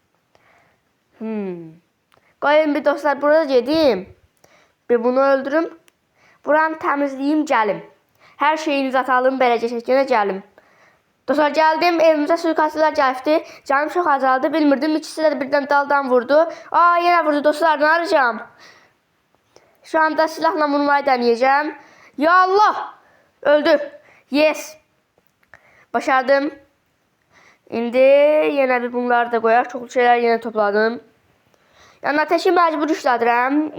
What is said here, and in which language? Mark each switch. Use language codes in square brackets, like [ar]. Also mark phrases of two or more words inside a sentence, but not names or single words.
[az] Qoyun bir dostlar, burada gedim. Bir bunu öldürüm. Buranı təmizləyim, gəlim. Hər şeyinizi atalım, beləcə şəkildə gəlim. Dostlar, gəldim, evimizə suikastçılar gəlibdi. Canım çox azaldı, bilmirdim. İkisi də birdən daldan vurdu. Yenə vurdu dostlar, nə arayacağım? [tr] Şu anda silahla vurmayı deneyeceğim. [az] Ya Allah! Öldü. Yes. [tr] Başardım. [az] İndi yine bir bunları da koyar. [tr] Çok şeyler yine topladım. Yani ateşi mecbur işlədirəm.